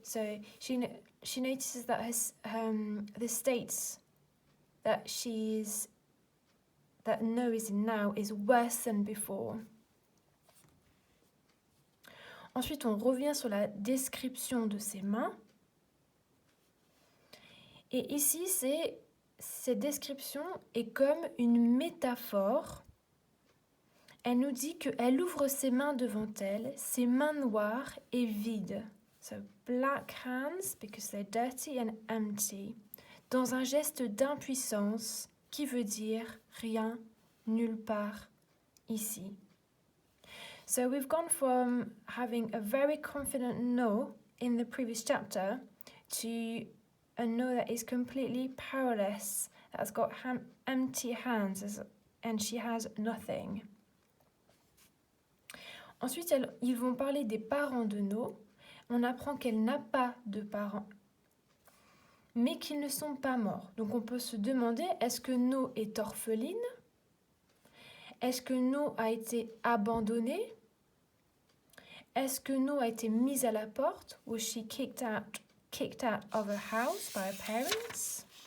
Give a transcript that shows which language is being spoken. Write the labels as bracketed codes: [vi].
[en] So she notices that the states that No is in now is worse than before. [fr] Ensuite, on revient sur la description de ses mains. Et ici, cette description est comme une métaphore. Elle nous dit qu'elle ouvre ses mains devant elle, ses mains noires et vides. [en] So black hands because they're dirty and empty. [fr] Dans un geste d'impuissance qui veut dire rien, nulle part, ici. [en] So we've gone from having a very confident No in the previous chapter to a No that is completely powerless, that has got empty hands and she has nothing. [fr] Ensuite, ils vont parler des parents de No. On apprend qu'elle n'a pas de parents, mais qu'ils ne sont pas morts. Donc on peut se demander, est-ce que No est orpheline? Est-ce que No a été abandonnée? Est-ce que No a été mise à la porte? [en] Was she kicked out of her house by her parents?